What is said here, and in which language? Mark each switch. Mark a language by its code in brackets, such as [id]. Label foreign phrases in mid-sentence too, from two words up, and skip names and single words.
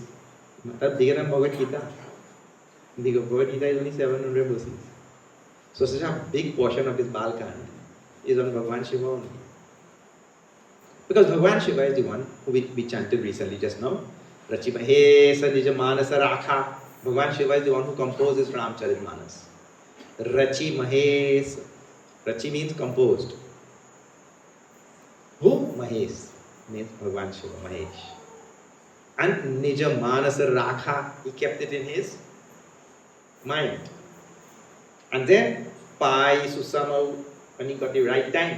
[en] That's bigger than Bhagavad Gita. The Bhagavad Gita is only 700 verses. So such a big portion of this Balkand is on Bhagwan Shiva only. Because Bhagavan Shiva is the one who we chanted recently just now. [awa] रचि महेस निज मानस राखा. [en] Bhagavan Shiva is the one who composes Ramcharitmanas. [awa] रचि महेस. [en] Rachi means composed. Who? Mahes means Bhagavan Shiva, Mahesh. [awa] And निज मानस राखा, [en] he kept it in his mind. And then [awa] पाइ सुसमउ, [en] when he got the right time.